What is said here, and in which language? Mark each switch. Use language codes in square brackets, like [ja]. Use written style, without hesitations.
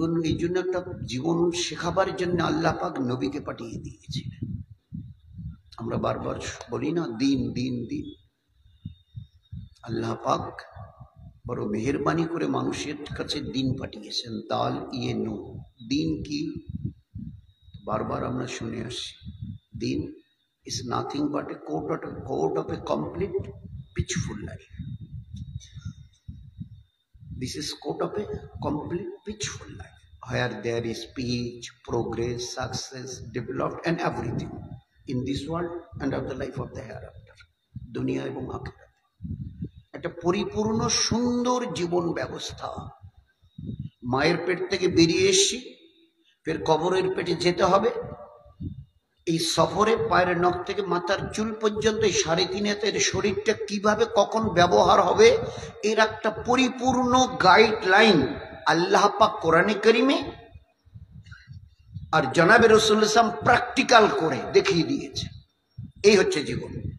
[bn] এই জন্য একটা জীবন শেখাবার জন্য আল্লাহ পাক নবীকে পাঠিয়ে দিয়েছিলেন। আমরা বারবার বলি না, দিন দিন দিন। আল্লাহ পাক বড় মেহেরবানি করে মানুষের কাছে দিন পাঠিয়েছেন। তাল ইয়ে নো, দিন কি বারবার আমরা শুনে আসছি। [en] Deen is nothing but a code of a complete peaceful life. This is code of a complete peaceful life, where there is peace, progress, success, development and everything in this world and of the life of the hereafter. [bn] দুনিয়া এবং আখিরাতে একটা পরিপূর্ণ সুন্দর জীবন ব্যবস্থা। মায়ের পেট থেকে বেরিয়ে এসেছি, ফের কবরের পেটে যেতে হবে। এই সফরে পায়ের নখ থেকে মাথার চুল পর্যন্ত এই 3.5 হাতের শরীরটা কিভাবে কখন ব্যবহার হবে, এর একটা পরিপূর্ণ গাইডলাইন আল্লাহ পাক কোরআনে কারিমে আর জনাবে রাসূলুল্লাহ সাল্লাল্লাহু আলাইহি ওয়াসাল্লাম প্র্যাকটিক্যাল করে দেখিয়ে দিয়েছে। এই হচ্ছে জীবন।